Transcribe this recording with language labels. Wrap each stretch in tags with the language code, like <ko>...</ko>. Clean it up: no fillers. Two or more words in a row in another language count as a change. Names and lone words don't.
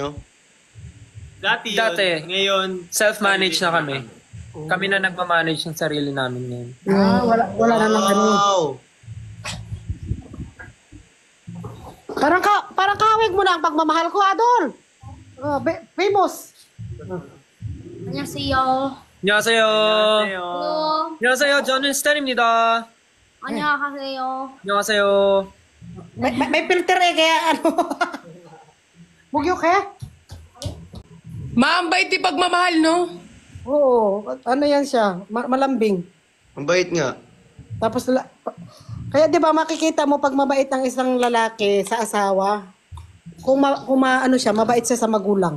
<tl>Dati yun. Dati. Ngayon, Self-manage na kami. Kami na nagmamanage ng sarili namin ngayon. Wala na lang ano. Wow! Parang kawig mo na ang pagmamahal ko, Adol. Famous.</tl> <ko>안녕하세요. 안녕하세요. Ayo. 안녕하세요. 저는 스탠입니다. 안녕하세요. 안녕하세요.</ko> <tl>May filter eh, kaya ano. Bugyo kaya? Maambay ti pagmamahal, no? Oo, ano yan siya? Malambing. Ang bait nga. Tapos, kaya di ba makikita mo pag mabait ang isang lalaki sa asawa, kung ano siya, mabait siya sa magulang.</tl>